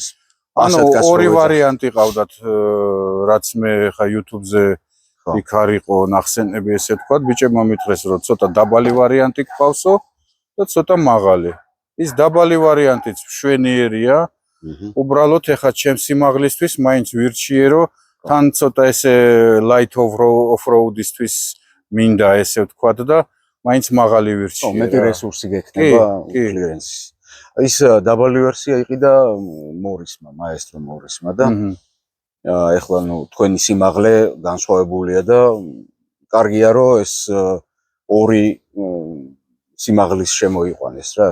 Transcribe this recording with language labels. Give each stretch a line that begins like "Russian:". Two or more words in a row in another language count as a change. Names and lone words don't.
Georgian: ანუ ორი ვარიანტი ყავდათ, რაც მე ხა YouTube-ზე იქ არისო ნახსენები ესე თქვა, ბიჭებმა მითხრეს რომ ცოტა დაბალი ვარიანტი გყავსო და ცოტა მაღალი. ის დაბალი ვარიანტიც მშვენიერია. უბრალოდ ეხა ჩემს სიმაღლისთვის მაინც ვირჩიე რომ თან ცოტა ესე
English: light off-road-
Georgian: ისთვის მინდა ესე ვთქვა და მაინც მაღალი ვირჩიე. მეტი რესურსი გექნება კლირენსის. ის დაბალი ვერსია იყიდა მორისმა, მაესტრო მორისმა და ეხლა ნუ თქვენი სიმაღლე განსხვავებულია და კარგია რომ ეს ორი სიმაღლის შემოიყვანეს რა.